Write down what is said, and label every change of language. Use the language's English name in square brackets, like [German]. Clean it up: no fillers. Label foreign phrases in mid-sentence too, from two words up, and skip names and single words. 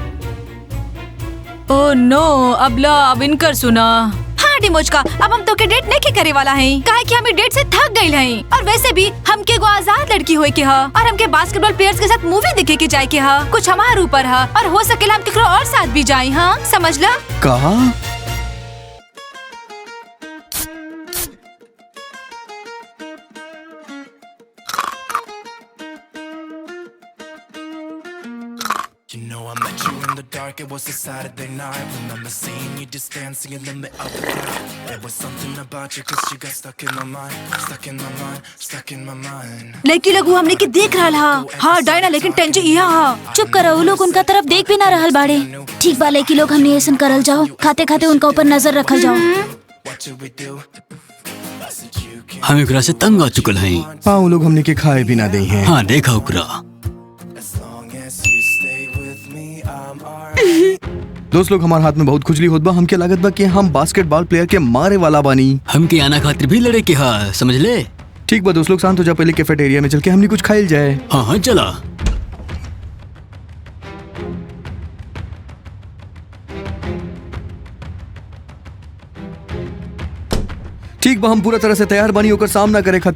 [Bhojpuri] ओह नो, अब इनकर सुना। हाँ डिमोज का, अब हम तो के डेट नहीं करे वाला है, काहे कि हम डेट से थक गए हैं। और वैसे भी हमके एगो आजाद लड़की होए के हा और हमके [English] basketball players [Bhojpuri] के साथ मूवी देखे के जाए के हा। कुछ हमारे ऊपर हा और हो सकेला हम केकरो और साथ भी जाए। हाँ समझ ला। कहा [English] You know I met you in the dark, it was a Saturday night. Remember seeing you just dancing in the middle of the crowd. There was something about you, cause you got stuck in my mind. Stuck in my mind, stuck in my mind. [Bhojpuri] लड़की लोग हमने के देख रहा हा। हाँ डायना, लेकिन टेंशन यह हा। चुप करो, वो लोग उनका तरफ देख भी ना रहल बाड़े। ठीक बा लड़की लोग, हमने ऐसा करल जाओ, खाते खाते उनका ऊपर नजर रखल जाओ। [English] What should we do? I said you can't. [Bhojpuri] हम एकरा से तंग आ चुकल हैं। हाँ वो लोग हमने के खाए भी ना दे हैं। हाँ देखा ओकरा। [English] As long as you stay with me, I'm alright. [Bhojpuri] दोस्त लोग, हमारे हाथ में बहुत खुजली होत बा। हमके लागत बा कि हम [English] basketball player [Bhojpuri] के मारे वाला बानी। हमके आना खातिर भी लड़े के हा, समझ ले। ठीक बा दोस्त लोग, शांत हो जा। पहले कैफेटेरिया में चल के हमने कुछ खाइल जाए। हाँ हाँ चला। ठीक बा, हम पूरा तरह से तैयार बानी होकर सामना करे खातिर।